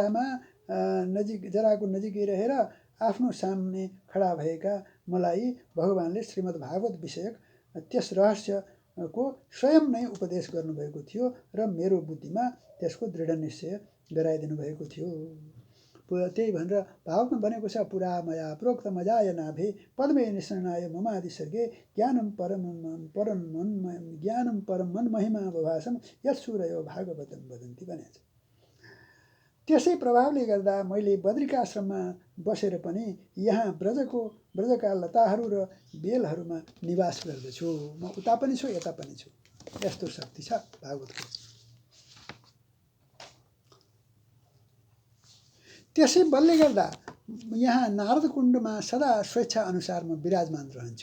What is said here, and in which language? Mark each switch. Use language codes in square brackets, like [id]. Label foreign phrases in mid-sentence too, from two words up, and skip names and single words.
[ne] जराको नजिकै रहेर आफ्नो सामने खडा भएका मलाई भगवानले श्रीमद् भागवत विषयक त्यस रहस्यको स्वयं नै उपदेश गर्नुभएको थियो र मेरो बुद्धिमा त्यसको दृढ निश्चय गराइदिनु भएको थियो। त्यही भनेर भावमा भनेको छ [sa] पुरा मया प्रोक्त मजाय नाभे पद्मे निष्णाय ममादि सर्गे ज्ञानम परम मन महिमा बभासम यत्सूरयो भागवतम वदन्ती भनेको छ। [ne] त्यसै प्रभावले गर्दा मैले बद्रिका आश्रममा बसेर पनि यहाँ ब्रजका लताहरू र बेलहरूमा निवास गर्दछु। म उता पनि छु यता पनि छु। यस्तो शक्ति छ भागवतको। त्यसै बलले गर्दा यहाँ नारद कुण्डमा सदा स्वेच्छा अनुसार म विराजमान रहन्छु।